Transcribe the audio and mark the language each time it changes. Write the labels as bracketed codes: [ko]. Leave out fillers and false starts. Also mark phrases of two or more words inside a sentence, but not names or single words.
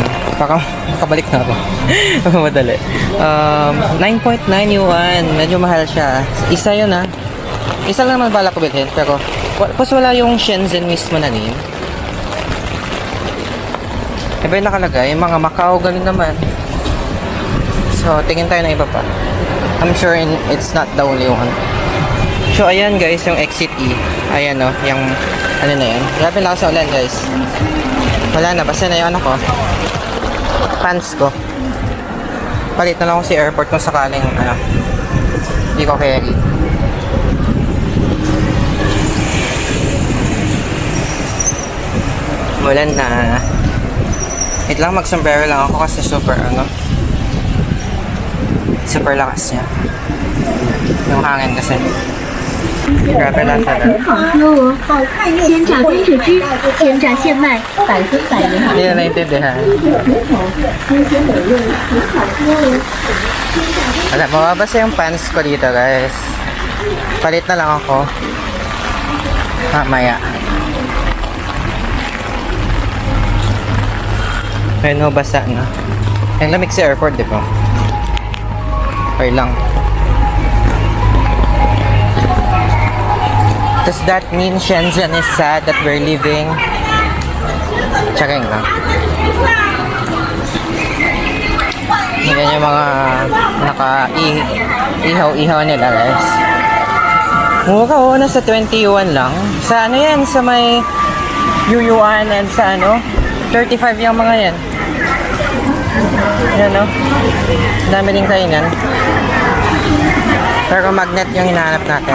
[tl] Makabalik na ako. Madali. 9.9 yuan. Medyo mahal siya. Isa yun Isa lang naman balak ko bilhin. Pero wala yung Shenzhen mismo na name. Iba yung nakalagay. Yung mga Macau ganun naman. So tingin tayo ng iba pa. [en] I'm sure it's not the only one. [tl] So ayan guys yung exit E. Ayan yung na yan. Grabe lang sa ulan guys. Wala na, basta na yung pants ko. Palit na lang ako sa airport kung sakaling hindi ko carry. Mulan na. Wait lang, mag-sombrero lang ako kasi super super lakas niya. Yung hangin kasi. Grabe lasa na. [zh] 很好喝哦，鲜榨甘蔗汁，鲜榨现卖，100%原好。 [tl] Hindi na naintindihan. [zh] 新鲜美味，很好喝哦。 [tl] Wala, mababasa yung pants ko dito guys. Palit na lang ako. Mamaya. Ayun mo, basa na. Ang lamig sa airport, di ba? Okay lang. [en] Does that mean Shenzhen is sad that we're leaving? [tl] Checking lang. Yan yung mga naka-ihaw-ihaw nila guys. Mura oh, nasa 21 lang. Sa ano yan? Sa may Yuyuan and sa ano? 35 yung mga yan. Yan o. Dami din kainan. Pero magnet yung hinahanap natin.